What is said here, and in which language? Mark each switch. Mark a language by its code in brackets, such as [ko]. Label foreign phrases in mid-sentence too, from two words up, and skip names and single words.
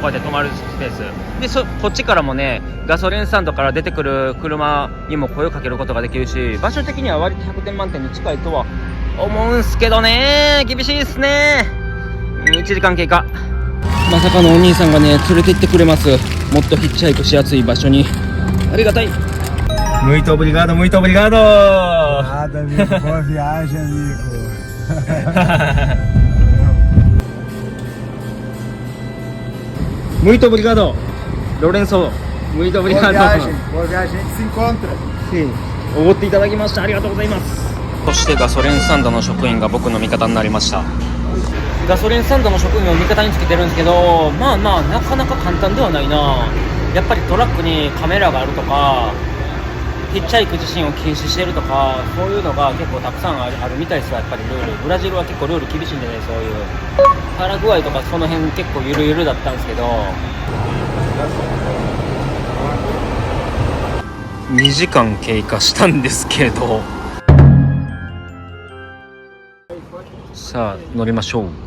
[ja] こうやって止まるスペースで、こっちからもねガソリンスタンドから出てくる車にも声をかけることができるし、場所的には割と100点満点に近いとは思うんすけどね、厳しいっすね。1時間経過。まさかのお兄さんがね連れて行ってくれます。もっとヒッチハイクしやすい場所に。 [pt] ありがたい。Muito obrigado, muito obrigado. Nada, amigo. Boa viagem, amigo. Muito obrigado, Lorenzo. Muito obrigado. Boa viagem. Boa viagem. A gente se encontra. Sim. [ja] おごっていただきました。ありがとうございます。そしてガソリンスタンドの職員が僕の味方になりました。ガソリンスタンドの職員を味方につけてるんですけど、まあなかなか簡単ではないな。やっぱりトラックにカメラがあるとか、ヒッチハイク自身を禁止してるとか、そういうのが結構たくさんあるみたいですよ。やっぱりルール、ブラジルは結構ルール厳しいんでね、そういうパラグアイとかその辺結構ゆるゆるだったんですけど、2時間経過したんですけど、さあ乗りましょう。